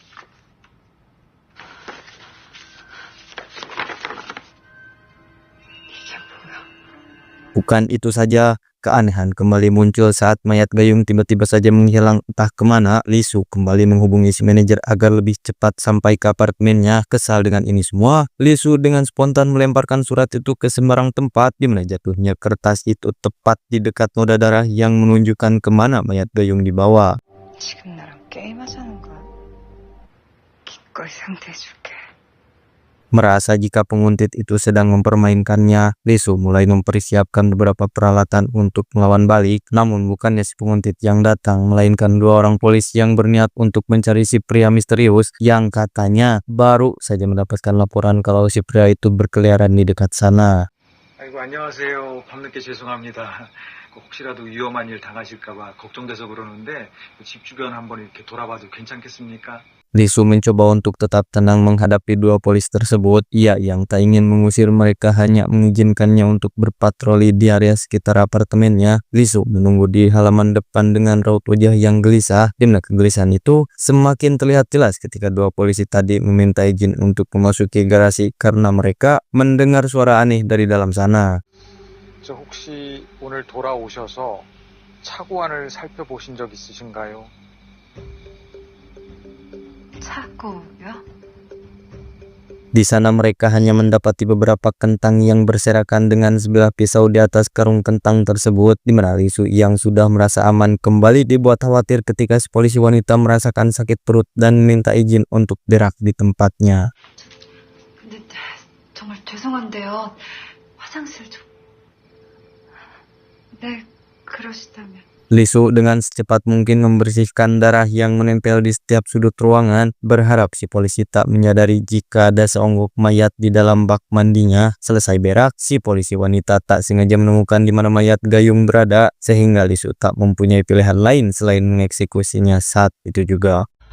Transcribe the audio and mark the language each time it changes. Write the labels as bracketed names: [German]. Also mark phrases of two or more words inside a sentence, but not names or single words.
[Indonesian] Bukan itu saja, keanehan kembali muncul saat mayat Gayung tiba-tiba saja menghilang entah kemana. Lisu kembali menghubungi si manajer agar lebih cepat sampai ke apartemennya. Kesal dengan ini semua, Lisu dengan spontan melemparkan surat itu ke sembarang tempat, di mana jatuhnya kertas itu tepat di dekat noda darah yang menunjukkan kemana mayat Gayung dibawa. [Korean] 지금 나랑 게임하자는 거야? 기꺼이 상대해줄게. [Indonesian] Merasa jika penguntit itu sedang mempermainkannya, Lisu mulai mempersiapkan beberapa peralatan untuk melawan balik. Namun bukannya si penguntit yang datang, melainkan dua orang polisi yang berniat untuk mencari si pria misterius yang katanya baru saja mendapatkan laporan kalau si pria itu berkeliaran di dekat sana. [Korean] 아이고 안녕하세요. 밤늦게 죄송합니다. 혹시라도 위험한 일 당하실까봐 걱정돼서 그러는데 집 주변 한번 이렇게 돌아봐도 괜찮겠습니까? [Indonesian] Lisu mencoba untuk tetap tenang menghadapi dua polisi tersebut. Ia yang tak ingin mengusir mereka hanya mengizinkannya untuk berpatroli di area sekitar apartemennya. Lisu menunggu di halaman depan dengan raut wajah yang gelisah. Di mana kegelisahan itu semakin terlihat jelas ketika dua polisi tadi meminta izin untuk memasuki garasi karena mereka mendengar suara aneh dari dalam sana. [Korean] 저 혹시 오늘 돌아오셔서 차고 안을 살펴보신 적 있으신가요? 차고요? [Indonesian] Di sana mereka hanya mendapati beberapa kentang yang berserakan dengan sebilah pisau di atas karung kentang tersebut, di mana Lisu yang sudah merasa aman kembali dibuat khawatir ketika si polisi wanita merasakan sakit perut dan minta izin untuk berak di tempatnya. [Korean] 근데 정말 죄송한데요. 화장실 좀. 네, 그러시다면. [Indonesian] Lisu dengan secepat mungkin membersihkan darah yang menempel di setiap sudut ruangan, berharap si polisi tak menyadari jika ada seonggok mayat di dalam bak mandinya. Selesai berak, si polisi wanita tak sengaja menemukan di mana mayat Gayung berada, sehingga Lisu tak mempunyai pilihan lain selain mengeksekusinya saat itu juga.